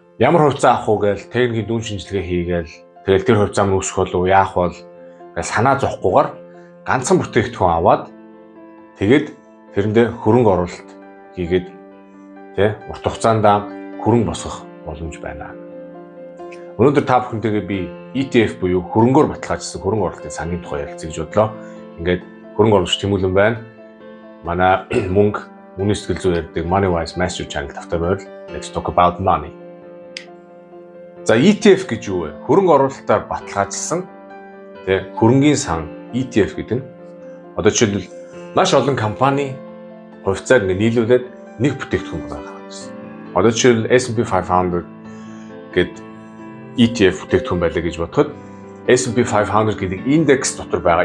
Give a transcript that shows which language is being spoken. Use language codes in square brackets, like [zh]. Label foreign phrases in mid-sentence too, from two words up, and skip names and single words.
[mn] Ямар хувьцаа авах уу гээл техникийн дүн шинжилгээ хийгээл тэгэл тэр хувьцаа мөн өсөх болов яах бол гэж санаа зовхгүйгээр ганцхан бүтээгдэхүүн аваад тэгээд тэрэндээ хөрөнгө оруулалт хийгээд урт хугацаанд хөрөнгө босгох боломж байна. Өнөөдөр та бүхэнтэйгээ би ETF буюу хөрөнгөөр баталгаажсан хөрөнгө оруулалтын сангийн тухай ярилцъя гэж бодлоо. Ингээд хөрөнгө оруулагч Тэмүүлэн байна. Манай мөнгө сэтгэл зүй ярьдаг Money Wise Master Channel тавтай байвал [en] let's talk about money. [mn] За ETF гэж юу вэ? Хөрөнгө оруулалтаар баталгаажсан хөрөнгийн сан ETF гэдэг нь одоо жишээлбэл маш олон компани хувьцааг нийлүүлээд нэг бүтээгдэхүүн гаргасан. Одоо жишээлбэл S&P 500 гэдэг ETF бүтээгдэхүүн байлаа гэж бодоход S&P 500 гэдэг индекс дотор байгаа.